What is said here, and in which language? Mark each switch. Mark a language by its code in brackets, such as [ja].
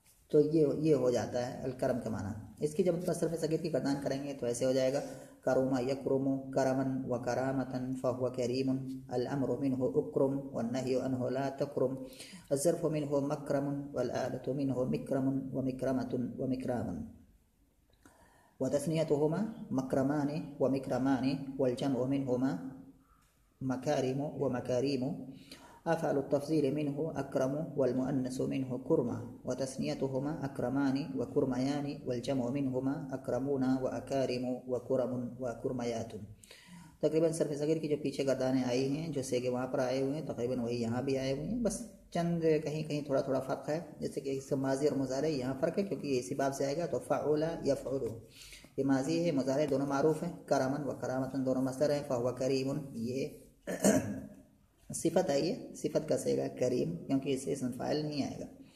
[ur] تو یہ ہو جاتا ہے الکرم کا معنی. اس کی جب صرف صغیر کی گردان کریں گے تو ایسے ہو جائے گا [ar] کروما یکرم کرمن و کرامتن فہو کریم الامر منہ اکرم والنہی عنہ لا تکرم الظرف منہ مکرم والآلۃ منہ مکرم ومکرمۃ ومکرام وتثنیتہما مکرمان ومکرمان والجمع منہما مکارم ومکاریم. أفعل التفضيل منه أكرم والمؤنث منه كرمة وتثنيتهما أكرمان وكرميان والجمع منهما أكرمون وأكارم وكرم وكرميات. [ur] تقریباً صرف صغیر کی جو پیچھے گردانیں آئی ہیں جو سیگے وہاں پر آئے ہوئے ہیں تقریباً وہی یہاں بھی آئے ہوئے ہیں. بس چند کہیں تھوڑا تھوڑا فرق ہے. جیسے کہ اس کا ماضی اور مضارع یہاں فرق ہے کیونکہ یہ اسی باب سے آئے گا. تو فعولا یفعلو یہ ماضی ہے مضارع دونوں معروف ہیں. کرمن و کرامتن دونوں مصدر ہیں. فہو کریم یہ صفت ہے. یہ صفت کا صیغہ کریم کیونکہ اسے اسم فاعل نہیں آئے گا.